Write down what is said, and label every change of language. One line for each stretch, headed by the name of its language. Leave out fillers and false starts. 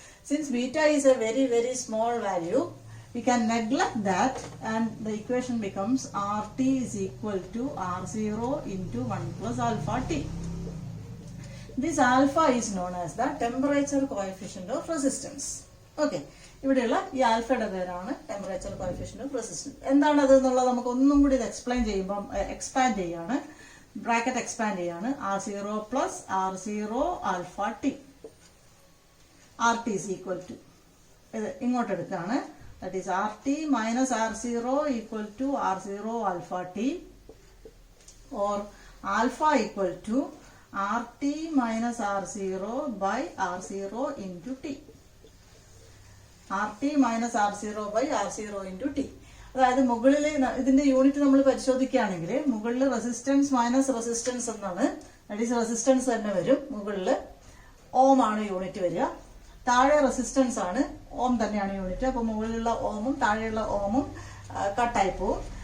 English: Since beta is a very, very small value, we can neglect that and the equation becomes RT is equal to R0 into 1 plus alpha T. This alpha is known as the temperature coefficient of resistance. Okay.
Malayalam: ഇവിടെയുള്ള ഈ ആൽഫയുടെ പേരാണ് temperature coefficient of resistance. എന്താണ് അത് എന്നുള്ളത് നമുക്ക് ഒന്നും കൂടി ഇത് എക്സ്പ്ലെയിൻ ചെയ്യുമ്പോൾ എക്സ്പാൻഡ് ചെയ്യാണ്. ബ്രാക്കറ്റ് എക്സ്പാൻഡ് ചെയ്യാണ്. R0 plus R0 alpha T.
English: RT is equal to
Malayalam: ഇത് ഇങ്ങോട്ട് എടുക്കുകയാണ്.
English: That is RT minus R0 equal to R0 alpha T, or alpha equal to RT minus R0 by R0 into T. RT minus R0 by R0 into T.
Malayalam: അതായത് മുകളിൽ ഇതിന്റെ unit നമ്മൾ പരിശോധിക്കുകയാണെങ്കിൽ മുകളിൽ resistance minus resistance എന്നാണ്.
English: that is
Malayalam: resistance തന്നെ വരും. മുകളിൽ ഓം ആണ് യൂണിറ്റ് വരിക. താഴെ റെസിസ്റ്റൻസ് ആണ്. ഓം തന്നെയാണ് യൂണിറ്റ്. അപ്പൊ മുകളിലുള്ള ഓമും താഴെയുള്ള ഓമും കട്ടായി പോവും.